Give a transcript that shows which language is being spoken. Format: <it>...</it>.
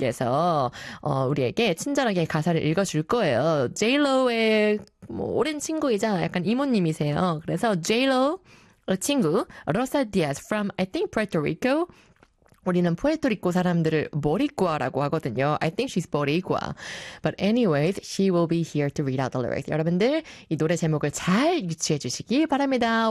<ko>그래서 우리에게 친절하게 가사를 읽어줄 거예요. J.Lo의 뭐 오랜 친구이자 약간 이모님이세요. 그래서 J.Lo 친구</ko> <en>Rosa Diaz from I think Puerto Rico.</en> <ko>우리는 푸에토리코 사람들을 보리꽈라고 하거든요.</ko> <en>I think she's 보리꽈. But anyways, she will be here to read out the lyrics.</en> <ko>여러분들 이 노래 제목을 잘 유추해 주시기 바랍니다.</ko>